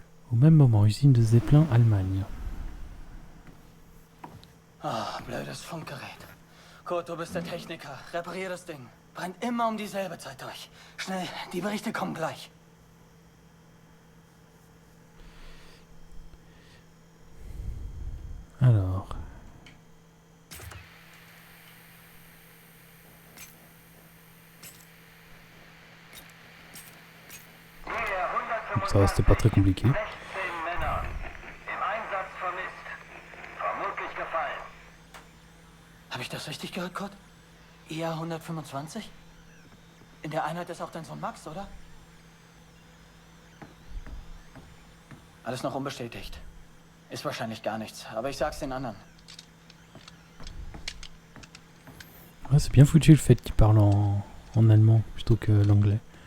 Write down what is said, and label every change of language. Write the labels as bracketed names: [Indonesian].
[French] Au même moment, usine de Zeppelin, Allemagne. [German] Ah, blödes Funkgerät. Kurt, du bist der Techniker. Reparier das Ding. Brennt immer um dieselbe Zeit durch. Schnell, die Berichte kommen gleich. [French] Alors... Donc ça va, c'était pas très compliqué. [German] 16 Männer. Im Einsatz vermisst. Vermutlich gefallen. Habe ich das richtig gehört, Kurt? IA 125? In der Einheit ist auch dein Sohn Max, oder? Alles noch unbestätigt. Ist wahrscheinlich gar nichts, aber ich sag's den anderen. [French] Ouais, c'est bien foutu le fait qu'il parle en allemand plutôt que l'anglais.